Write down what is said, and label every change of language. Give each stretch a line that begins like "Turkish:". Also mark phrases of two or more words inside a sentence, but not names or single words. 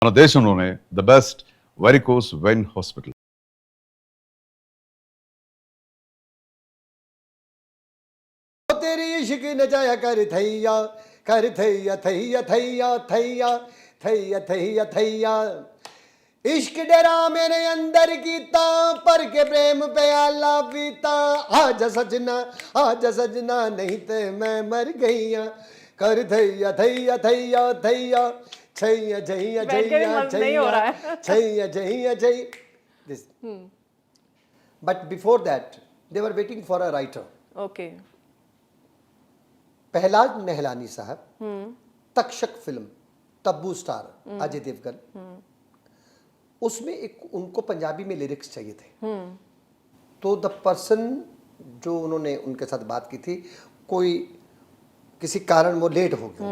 English: మన దేశంలోనే the best varicose vein hospital.
Punjabi: ਤੇਰੀ ਇਸ਼ਕ ਨ ਜਾਯਾ ਕਰ ਥੈਯਾ ਥੈਯਾ ਥੈਯਾ ਥੈਯਾ ਥੈਯਾ ਥੈਯਾ ਥੈਯਾ ਇਸ਼ਕ ਡਰਾ ਮੇਰੇ ਅੰਦਰ ਕੀਤਾ ਪਰ ਕੇ ਪ੍ਰੇਮ ਪਿਆਲਾ ਪੀਤਾ ਆਜ ਸਜਨਾ ਨਹੀਂ ਤੇ ਮੈਂ ਮਰ ਗਈਆ ਕਰ ਥੈਯਾ ਥੈਯਾ ਥੈਯਾ ਥੈਯਾ ਛੈਯਾ ਛੈਯਾ ਛੈਯਾ ਛੈਯਾ ਛੈਯਾ ਛੈਯਾ ਛੈਯਾ
English: this but before that they were waiting for a writer.
Hindi: ओके. पहलाज नेहलानी साहब तक्षक फिल्म तब्बू स्टार अजय देवगन, उसमें एक उनको पंजाबी में लिरिक्स चाहिए थे. तो
English: the person
Hindi: जो उन्होंने उनके साथ बात की थी, कोई किसी कारण वो लेट हो गया.